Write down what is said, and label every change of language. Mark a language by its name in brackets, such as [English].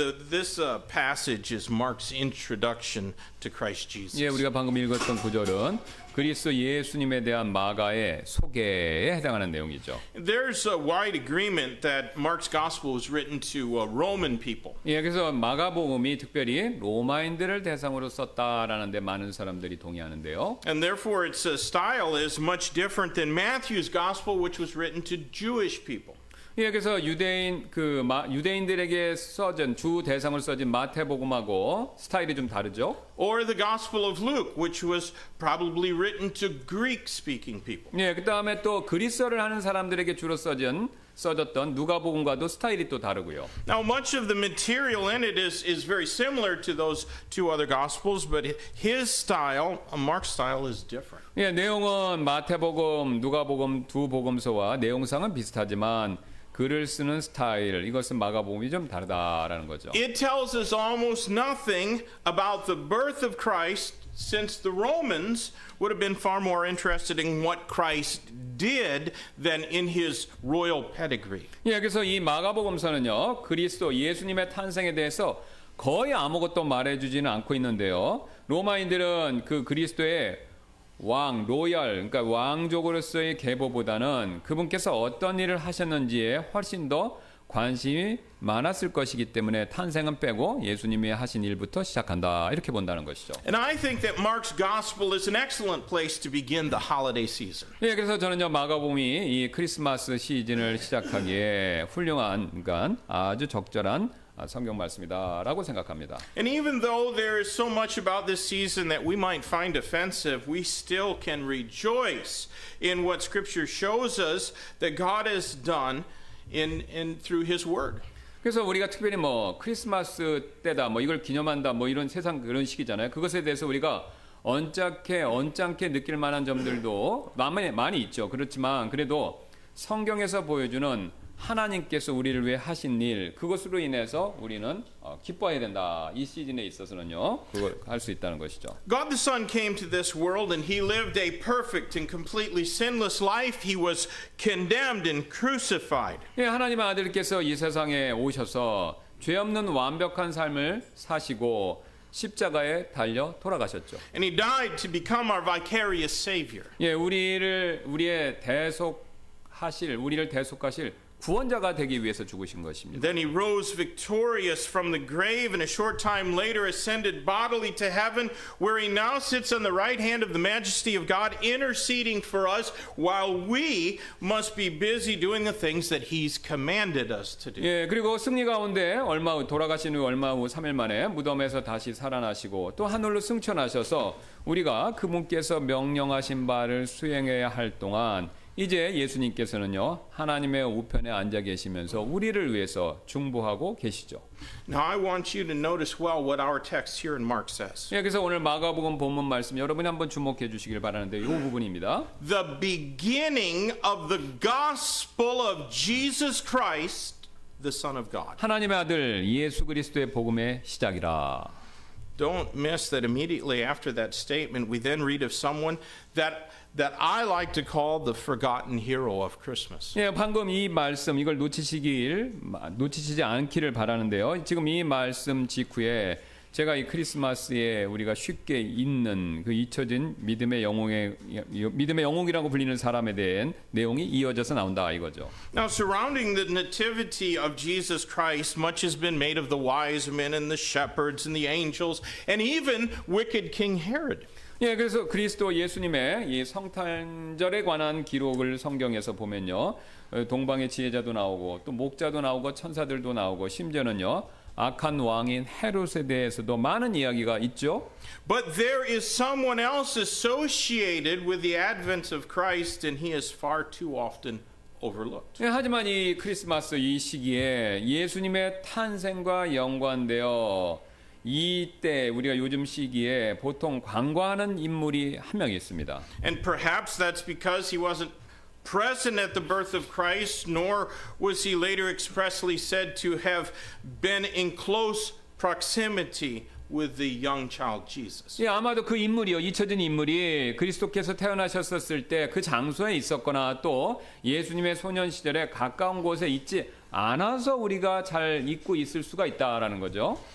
[English] This passage is Mark's introduction to Christ Jesus. [Korean] 예, 우리가 방금 읽었던 구절은 그리스도 예수님에 대한 마가의 소개에 해당하는 내용이죠. [English] There's a wide agreement that Mark's gospel was written to Roman people. [Korean] 예, 그래서 마가복음이 특별히 로마인들을 대상으로 썼다라는데 많은 사람들이 동의하는데요. [English] And therefore its style is much different than Matthew's gospel, which was written to Jewish people. [Korean] 예, 그래서 유대인들에게 써진 주 대상으로 써진 마태복음하고 스타일이 좀 다르죠. [English] Or the gospel of Luke, which was probably written to Greek-speaking people. [Korean] 예, 그다음에 또 그리스어를 하는 사람들에게 주로 써졌던 누가복음과도 스타일이 또 다르고요. [English] Now, much of the material in it is very similar to those two other gospels, but his style, Mark's style, is different. [Korean] 예, 내용은 마태복음, 누가복음 두 복음서와 내용상은 비슷하지만 글을 쓰는 스타일, 이것은 마가복음이 좀 다르다라는 거죠. [English] It tells us almost nothing about the birth of Christ, since the Romans would have been far more interested in what Christ did than in his royal pedigree. [Korean] 예, 그래서 이 마가복음서는요, 그리스도 예수님의 탄생에 대해서 거의 아무것도 말해주지는 않고 있는데요. 로마인들은 그 그리스도의 왕, 로열, 그러니까 왕족으로서의 계보보다는 그분께서 어떤 일을 하셨는지에 훨씬 더 관심이 많았을 것이기 때문에 탄생은 빼고 예수님이 하신 일부터 시작한다, 이렇게 본다는 것이죠. [English] And I think that Mark's gospel is an excellent place to begin the holiday season. [Korean] 예, 그래서 저는요, 마가복음이 이 크리스마스 시즌을 시작하기에 훌륭한, 그러니까 아주 적절한 성경 말씀이다라고 생각합니다. [English] And even though there is so much about this season that we might find offensive, we still can rejoice in what Scripture shows us that God has done in through His Word. [Korean] 그래서 우리가 특별히 뭐 크리스마스 때다, 뭐 이걸 기념한다, 뭐 이런 세상 그런 시기잖아요. 그것에 대해서 우리가 언짢게 느낄 만한 점들도 많이 있죠. 그렇지만 그래도 성경에서 보여주는 하나님께서 우리를 위해 하신 일, 그것으로 인해서 우리는 기뻐해야 된다. 이 시즌에 있어서는요, 그걸 할 수 있다는 것이죠. [English] God the Son came to this world and He lived a perfect and completely sinless life. He was condemned and crucified. [Korean] 예, 하나님의 아들께서 이 세상에 오셔서 죄 없는 완벽한 삶을 사시고 십자가에 달려 돌아가셨죠. [English] And He died to become our vicarious Savior. [Korean] 예, 우리를 대속하실 구원자가 되기 위해서 죽으신 것입니다. [English] Then He rose victorious from the grave and a short time later ascended bodily to heaven, where He now sits on the right hand of the majesty of God, interceding for us while we must be busy doing the things that He's commanded us to do. [Korean] 예, 그리고 승리 가운데 돌아가신 후 얼마 후 3일 만에 무덤에서 다시 살아나시고 또 하늘로 승천하셔서 우리가 그분께서 명령하신 바를 수행해야 할 동안 이제 예수님께서는요, 하나님의 우편에 앉아 계시면서 우리를 위해서 중보하고 계시죠. [English] Now I want you to notice well what our text here in Mark says. [Korean] 예, 그래서 오늘 마가복음 본문 말씀 여러분이 한번 주목해 주시길 바라는데 이 부분입니다. [English] The beginning of the gospel of Jesus Christ, the Son of God. [Korean] 하나님의 아들 예수 그리스도의 복음의 시작이라. [English] Don't miss that immediately after that statement we then read of someone that I like to call the forgotten hero of Christmas. [Korean] 예, 방금 이 말씀 이걸 놓치시지 않기를 바라는데요. 지금 이 말씀 직후에 제가 이 크리스마스에 우리가 쉽게 잊는 그 잊혀진 믿음의 영웅이라고 불리는 사람에 대한 내용이 이어져서 나온다 이거죠. [English] Now, surrounding the nativity of Jesus Christ, much has been made of the wise men and the shepherds and the angels and even wicked King Herod. [Korean] 예, 그래서 그리스도 예수님의 이 성탄절에 관한 기록을 성경에서 보면요, 동방의 지혜자도 나오고 또 목자도 나오고 천사들도 나오고 심지어는요, 악한 왕인 헤롯에 대해서도 많은 이야기가 있죠. [English] But there is someone else associated with the advent of Christ, and He is far too often overlooked. [Korean] 예, 하지만 이 크리스마스 이 시기에 예수님의 탄생과 연관되어 이때 우리가 요즘 시기에 보통 관광하는 인물이 한 명 있습니다. [English] And perhaps that's because He wasn't present at the birth of Christ, nor was he later expressly said to have been in close proximity with the young child Jesus. [Korean] 예, 아마도 그 인물이요, 잊혀진 인물이 그리스도께서 태어나셨었을 때 그 장소에 있었거나 또 예수님의 소년 시절에 가까운 곳에 있지 않아서 우리가 잘 잊고 있을 수가 있다라는 거죠.